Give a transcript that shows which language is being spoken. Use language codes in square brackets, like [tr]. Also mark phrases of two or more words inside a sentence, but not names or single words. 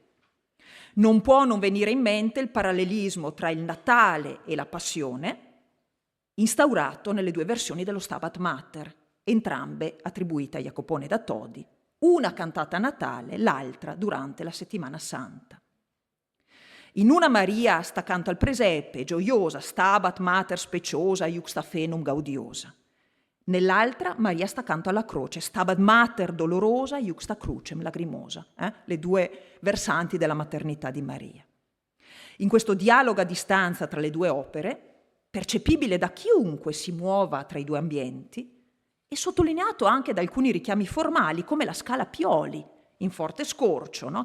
[it] Non può non venire in mente il parallelismo tra il Natale e la Passione, instaurato nelle due versioni dello Stabat Mater, entrambe attribuite a Jacopone da Todi, una cantata a Natale, l'altra durante la Settimana Santa. In una Maria sta accanto al presepe, gioiosa, [la] stabat mater speciosa, iuxta fenum gaudiosa. [it] Nell'altra Maria sta accanto alla croce, [la] stabat mater dolorosa, iuxta crucem lagrimosa, [it] le due versanti della maternità di Maria. In questo dialogo a distanza tra le due opere, percepibile da chiunque si muova tra i due ambienti, e sottolineato anche da alcuni richiami formali, come la scala Pioli, in forte scorcio, no?